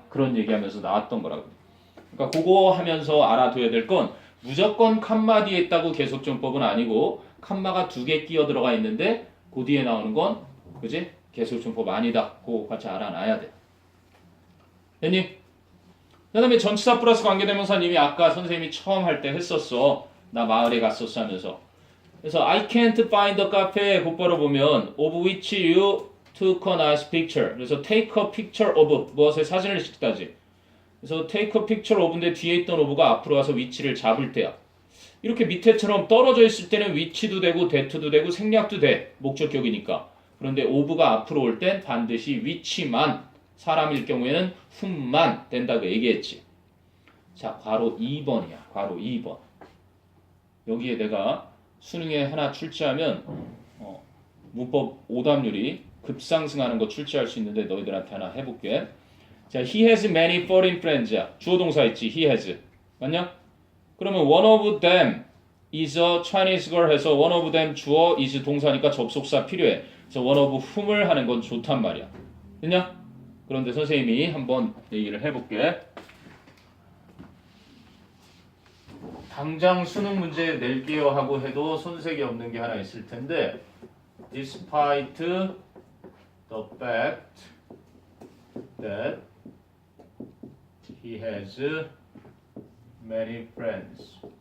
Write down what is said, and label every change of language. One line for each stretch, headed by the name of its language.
Korean: 그런 얘기하면서 나왔던 거라고. 그러니까 그거 하면서 알아둬야 될 건 무조건 칸마 뒤에 있다고 계속적용법은 아니고 칸마가 2개 끼어 들어가 있는데 그 뒤에 나오는 건 그지 계속적용법 아니다. 그거 같이 알아놔야 돼. 됐니? 그 다음에 전치사 플러스 관계대명사는 이미 아까 선생님이 처음 할 때 했었어. 나 마을에 갔었어 하면서.
English: 그래서 I can't find the cafe
Korean: 곧바로 보면
English: of which you took a nice picture.
Korean: 그래서 take a picture of 무엇의 사진을 찍다지. 그래서 take a picture of인데 뒤에 있던 of가 앞으로 와서 위치를 잡을 때야. 이렇게 밑에처럼 떨어져 있을 때는 위치도 되고 that도 되고 생략도 돼. 목적격이니까. 그런데 of가 앞으로 올 땐 반드시 위치만 사람일 경우에는 whom만 된다고 얘기했지. 자, 괄호 2번이야. 괄호 2번. 여기에 내가 수능에 하나 출제하면 문법 오답률이 급상승하는 거 출제할 수 있는데 너희들한테 하나 해볼게.
English: 자, he has many foreign friends야.
Korean: 주어 동사 있지. he has. 맞냐?
English: 그러면 one of them is a Chinese girl 해서 one of them 주어 is
Korean: 동사니까 접속사 필요해. 그래서 one of whom을 하는 건 좋단 말이야. 됐냐? 그런데 선생님이 한번 얘기를 해볼게. 당장 수능 문제 낼게요 하고 해도 손색이 없는 게 하나 있을 텐데
English: despite the fact that he has many friends.